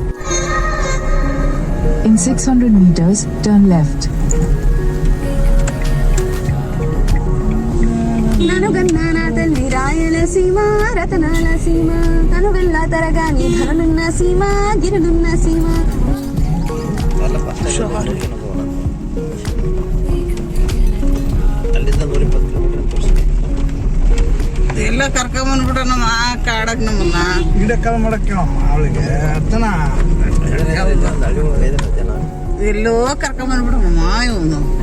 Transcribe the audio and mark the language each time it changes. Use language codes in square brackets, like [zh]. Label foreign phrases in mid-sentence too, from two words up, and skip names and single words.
[en] In 600 meters, turn left. [te] ననుగన్నాన తల్లి రాయలసీమ రతనాల సీమ తనువెల్ల తరగాని ధరలున్న సీమ గిరులున్న సీమ. [kn] ಎಲ್ಲ ಕರ್ಕೊಂಬಂದ್ಬಿಡ ನಮ್ಮ ಕಾಡಕ್ ನಮ್ಮನ್ನ ಗಿಡ ಕಾಲ ಮಾಡಕ್ಕೆ ಅವಳಿಗೆ ಅರ್ಥನ ಎಲ್ಲೋ ಕರ್ಕೊಂಬಂದ್ಬಿಡಮ್ಮ ಇವನು.